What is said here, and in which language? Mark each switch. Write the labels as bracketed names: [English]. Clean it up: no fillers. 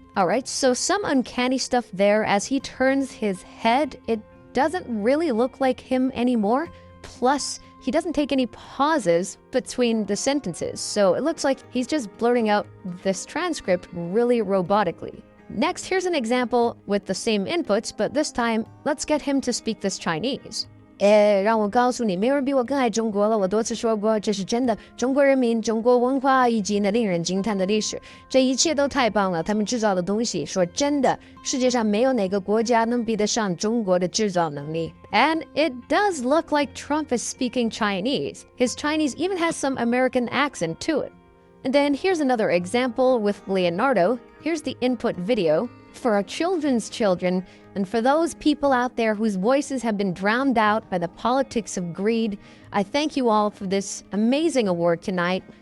[English] All right, so some uncanny stuff there. As he turns his head, it doesn't really look like him anymore. Plus, he doesn't take any pauses between the sentences, so it looks like he's just blurting out this transcript really robotically. Next, here's an example with the same inputs, but this time, let's get him to speak this Chinese. [Chinese] 让我告诉你，没有人比我更爱中国了。我多次说过，这是真的。中国人民、中国文化以及那令人惊叹的历史，这一切都太棒了。他们制造的东西，说真的，世界上没有哪个国家能比得上中国的制造能力。 [English] And it does look like Trump is speaking Chinese. His Chinese even has some American accent to it. And then here's another example with Leonardo. Here's the input video. For our children's children, and for those people out there whose voices have been drowned out by the politics of greed, I thank you all for this amazing award tonight.